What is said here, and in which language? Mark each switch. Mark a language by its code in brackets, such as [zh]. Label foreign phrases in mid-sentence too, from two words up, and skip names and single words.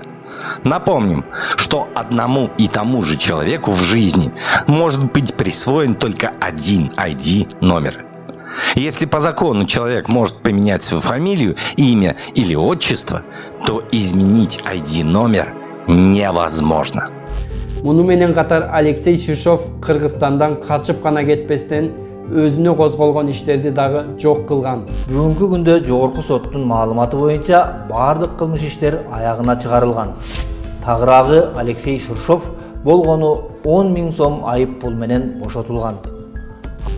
[ru] Напомним, что одному и тому же человеку в жизни может быть присвоен только один ID номер. Если по закону человек может поменять свою фамилию, имя или отчество, то изменить ID номер невозможно. [ky] Муну менен катар Алексей Ширшов Кыргызстандан качып гана кетпестен өзүнө козголгон иштерди дагы жок кылган. Бүгүнкү күндө жогорку соттун маалыматы боюнча баардык кылмыш иштер аягына чыгарылган. Тагыраагы Алексей Ширшов болгону 10 000 сом айып пул менен бошотулган.